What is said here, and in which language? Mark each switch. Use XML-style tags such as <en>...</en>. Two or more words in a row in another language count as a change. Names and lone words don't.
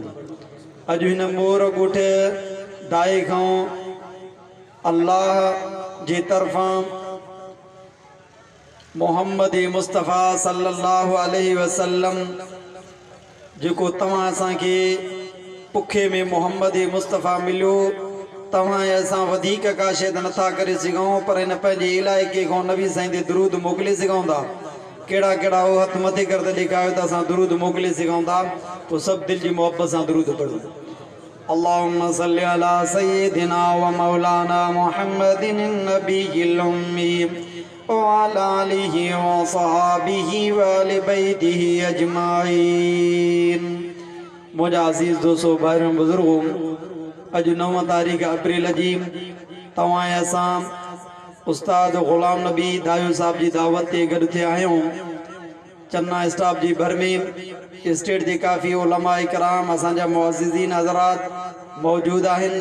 <sd>अॼु हिन मोर ॻोठ दाए खां अल्लाह जे तरफ़ां मोहम्मद मुस्तफ़ा</sd> <ar>صلى الله عليه وسلم</ar> <sd>जेको तव्हां असांखे पुखे में मोहम्मद मुस्तफ़ा मिलियो, तव्हां असां वधीक का शइ नथा करे सघूं, पर हिन पंहिंजे इलाइक़े खां नबी साईं ते दुरूद मोकिले सघूं था। कहिड़ा कहिड़ा हो हथ मथे कर त ॾेखारियो त असां दुरूद मोकिले सघूं था। पोइ सभु दिलि जी मोहब्बत सां दुरूद पढ़ो।</sd> <ar>اللهم صل على سيدنا ومولانا محمد النبي الأمي وعلى آله وصحبه وأهل بيته أجمعين.</ar> <sd>मुझा अज़ीज़ दोस्तों भाइयों बुजुर्गों, अॼु 9 तारीख़ अप्रैल जी तव्हां असां उस्ताद ग़ुलाम नबी दायूं साहब जी दावत ते गॾु थिया आहियूं। चन्ना स्टाफ जी भर में स्टेट जे काफ़ी उलमा इकराम असांजा मुअज़्ज़िज़ीन हज़रात मौजूद आहिनि।</sd>